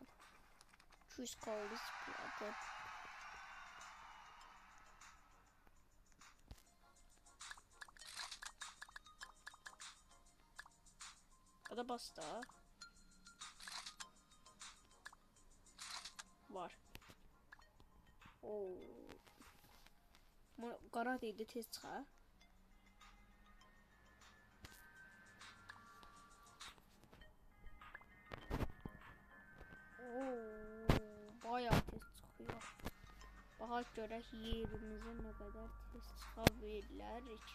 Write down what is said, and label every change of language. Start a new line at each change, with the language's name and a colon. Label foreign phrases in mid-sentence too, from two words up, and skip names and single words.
Turkish: 200K oldu zıpladım. O da bastı. Var. Oo.
Azerbaijani: Qara deyildi tez çıxar. Oo. yox. Baxaq görək yerimizə nə qədər tez çıxa bilərik.